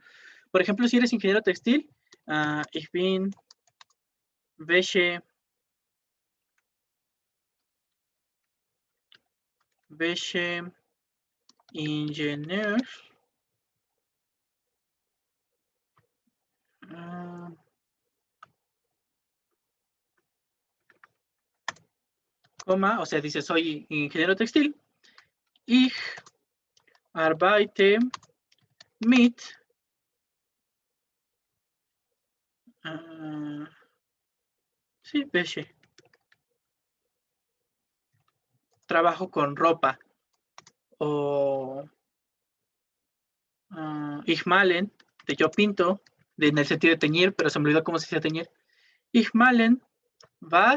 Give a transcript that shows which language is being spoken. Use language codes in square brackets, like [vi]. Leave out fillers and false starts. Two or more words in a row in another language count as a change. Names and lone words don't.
[es] Por ejemplo, si eres ingeniero textil, [de] ich bin Wäsche Ingenieur. [es] O sea, dice soy ingeniero textil. [de] Ich arbeite mit sí, Wäsche. [es] Trabajo con ropa. [de] O ich malen, [es] de yo pinto, en el sentido de teñir, pero se me olvidó cómo se dice teñir. [de] Ich malen was